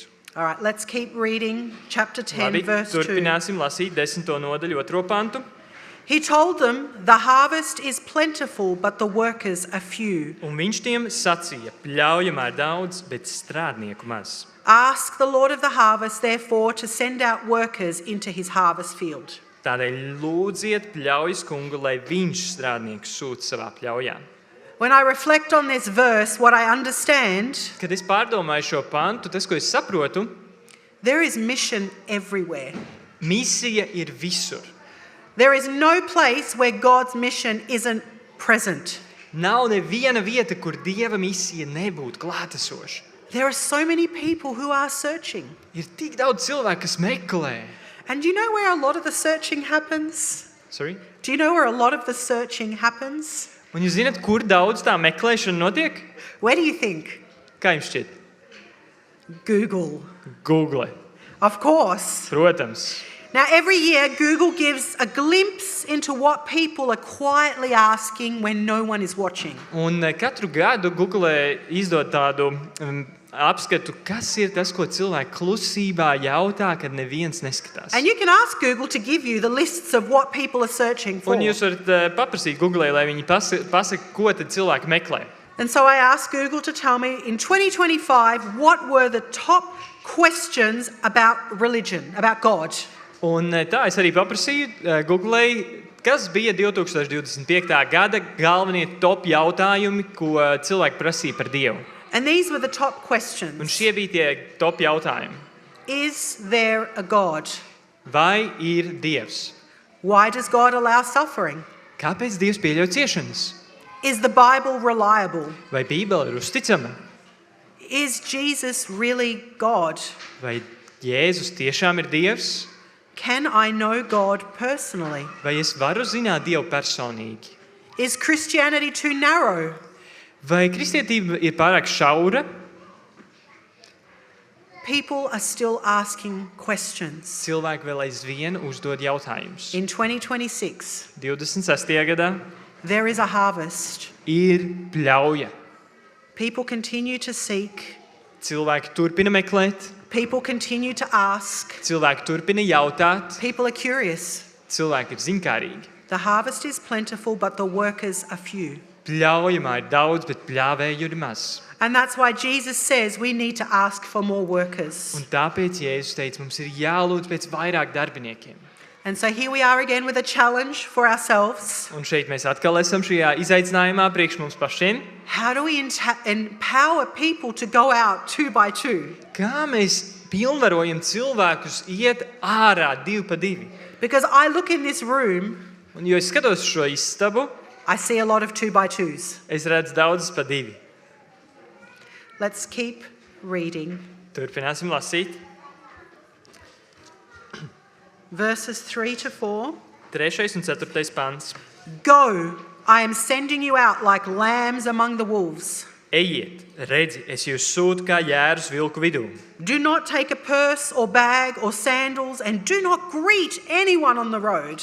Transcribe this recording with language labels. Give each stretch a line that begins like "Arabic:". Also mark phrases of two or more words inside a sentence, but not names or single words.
English: All right, let's keep reading chapter 10,
Latvian: Labi,
English: verse 2.
Latvian: turpināsim lasīt 10. nodaļu 2. pantu.
English: He told them, the harvest is plentiful, but the workers are few.
Latvian: Un viņš tiem sacīja, pļaujamā ir daudz, bet strādnieku maz.
English: Ask the Lord of the harvest, therefore, to send out workers into his harvest field.
Latvian: Tādēļ lūdziet pļaujas kungu, lai viņš strādniekus sūta savā pļaujā.
English: When I reflect on this verse, what I understand,
Latvian: Kad es pārdomāju šo pantu, tas, ko es saprotu,
English: there is mission everywhere.
Latvian: misija ir visur.
English: There is no place where God's mission isn't present.
Latvian: Nav neviena vieta, kur Dieva misija nebūtu klātesoša.
English: There are so many people who are searching.
Latvian: Ir tik daudz cilvēku, kas meklē.
English: And do you know where a lot of the searching happens? Sorry? Do you know where a lot of the searching happens?
Latvian: Un jūs zināt, kur daudz tā meklēšana notiek?
English: Where do you think?
Latvian: Kā jums šķiet?
English: Google.
Latvian: Google.
English: Of course.
Latvian: Protams.
English: Now, every year, Google gives a glimpse into what people are quietly asking when no one is watching.
Latvian: Un katru gadu Google izdod tādu apskatu, kas ir tas, ko cilvēki klusībā jautā, kad neviens neskatās.
English: And you can ask Google to give you the lists of what people are searching for.
Latvian: Un jūs varat paprasīt Google, lai viņi pasaka, ko tad cilvēki meklē.
English: And so I asked Google to tell me in 2025 what were the top questions about religion, about God.
Latvian: Un tā es arī paprasīju Google, kas bija 2025. gada galvenie top jautājumi, ko cilvēki prasīja par Dievu.
English: And these were the top
Latvian: Un
English: questions.
Latvian: šie bija tie top jautājumi.
English: Is there a God?
Latvian: Vai ir Dievs?
English: Why does God allow suffering?
Latvian: Kāpēc Dievs pieļauj ciešanas?
English: Is the Bible reliable?
Latvian: Vai Bībele ir uzticama?
English: Is Jesus really God?
Latvian: Vai Jēzus tiešām ir Dievs?
English: Can I know God personally?
Latvian: Vai es varu zināt Dievu personīgi?
English: Is Christianity too narrow?
Latvian: Vai kristietība ir pārāk šaura?
English: People are still asking questions.
Latvian: Cilvēki vēl aizvien uzdod jautājumus.
English: In 2026,
Latvian: 26. gadā
English: there is a harvest.
Latvian: ir pļauja.
English: People continue to seek.
Latvian: Cilvēki turpina meklēt,
English: People continue to ask.
Latvian: cilvēki turpina jautāt,
English: People are curious.
Latvian: cilvēki ir zinkārīgi.
English: The harvest is plentiful, but the workers are few.
Latvian: Pļaujamā ir daudz, bet pļāvēju ir maz.
English: And that's why Jesus says we need to ask for more workers.
Latvian: Un tāpēc Jēzus teica, mums ir jālūdz pēc vairāk darbiniekiem.
English: And so here we are again with a challenge for ourselves.
Latvian: Un šeit mēs atkal esam šajā izaicinājumā priekš mums pašiem.
English: How do we empower people to go out 2 by 2?
Latvian: Kā mēs pilnvarojam cilvēkus iet ārā 2 pa 2?
English: Because I look in this room,
Latvian: Un, jo es skatos šo istabu,
English: I see a lot of 2 by 2s.
Latvian: es redzu daudzas pa 2.
English: Let's keep reading.
Latvian: Turpināsim lasīt.
English: Verses 3 to 4.
Latvian: 3. un 4. pants.
English: Go, I am sending you out like lambs among the wolves.
Latvian: Ejiet, redzi, es jūs sūtu kā jērus vilku vidū.
English: Do not take a purse or bag or sandals, and do not greet anyone on the road.